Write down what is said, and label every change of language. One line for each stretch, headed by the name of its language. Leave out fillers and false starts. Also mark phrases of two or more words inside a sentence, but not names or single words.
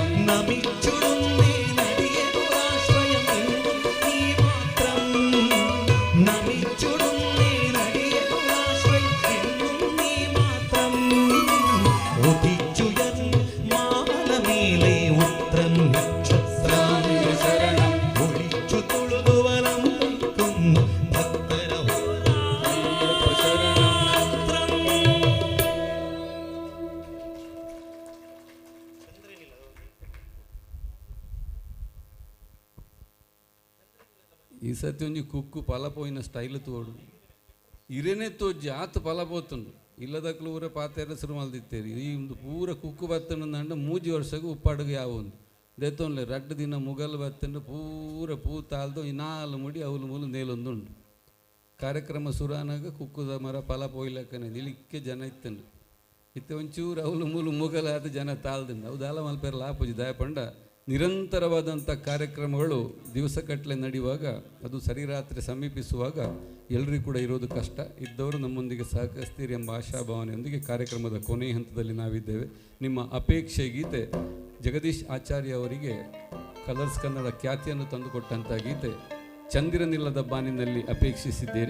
Malayalam: നമിച്ചുടുന്നേ നടിയനുരാശ്രയം എന്നും നീ മാത്രം, നമിച്ചുടുന്നേ നടിയനുരാശ്രയം എന്നും നീ മാത്രം. ഉദിച്ചുയർന്നു മാമലമേലെ ഉത്രം നക്ഷത്രാമിയ ശരണം. ഒഴിച്ചു തൊഴുതുവലം വയ്ക്കുന്നു ഭക്തര ഹോരാത്രയ്യപ്പ ശരണം.
Tulu: ಈ ಸತಿ ಒಂಜಿ ಕುಕ್ಕು ಪಲಪೋಯಿನ ಸ್ಟೈಲ್ ತೋಡು ಇರೇನೆ ತೋಜಿ ಆತು ಪಲಪೋತುಂಡು ಇಲ್ಲದಕ್ಲು ಊರ ಪಾತೆರ ಶುರು ಮಲ್ದಿತ್ತೇರಿ ಈ ಒಂದು ಪೂರ ಕುಕ್ಕು ಬತ್ತಂಡು ಮೂಜಿ ವರ್ಷಕ್ಕೆ ಉಪ್ಪಾಡುಗೆ ಯಾವೊಂದು ದೆತ್ತೊನ್ಲೆ ರಡ್ಡು ದಿನ ಮುಗಲ್ ಬತ್ತಂಡು ಪೂರ ಪೂ ತಾಲ್ದು ಈ ನಾಲು ಮುಡಿ ಅವಲು ಮೂಲು ನೇಲೊಂದುಂಡು ಕಾರ್ಯಕ್ರಮ ಸುರಾನಾಗ ಕುಕ್ಕುದ ಮರ ಫಲ ಪೋಯ್ಲಕ್ಕನೆ ಇಲಿಕ್ಕೆ ಜನ ಇತ್ತಂಡು ಇತ್ತೆ ಒಂಚೂರು ಅವಲು ಮೂಲು ಮುಗಲಾದ ಜನ ತಾಳ್ದಂಡು ಅವು ದಾಲ ಮಲ್ಪೇರ ಲಾಪುಜಿ ದಯಪಂಡ
Kannada: ನಿರಂತರವಾದಂಥ ಕಾರ್ಯಕ್ರಮಗಳು ದಿವಸಗಟ್ಟಲೆ ನಡೆಯುವಾಗ ಅದು ಸರಿರಾತ್ರಿ ಸಮೀಪಿಸುವಾಗ ಎಲ್ಲರಿಗೂ ಕೂಡ ಇರೋದು ಕಷ್ಟ. ಇದ್ದವರು ನಮ್ಮೊಂದಿಗೆ ಸಹಕರಿಸ್ತೀರಿ ಎಂಬ ಆಶಾಭಾವನೆಯೊಂದಿಗೆ ಕಾರ್ಯಕ್ರಮದ ಕೊನೆಯ ಹಂತದಲ್ಲಿ ನಾವಿದ್ದೇವೆ. ನಿಮ್ಮ ಅಪೇಕ್ಷೆ ಗೀತೆ ಜಗದೀಶ್ ಆಚಾರ್ಯ ಅವರಿಗೆ ಕಲರ್ಸ್ ಕನ್ನಡ ಖ್ಯಾತಿಯನ್ನು ತಂದುಕೊಟ್ಟಂಥ ಗೀತೆ ಚಂದಿರನಿಲ್ಲದ ಬಾನಿನಲ್ಲಿ ಅಪೇಕ್ಷಿಸಿದ್ದೀರಿ.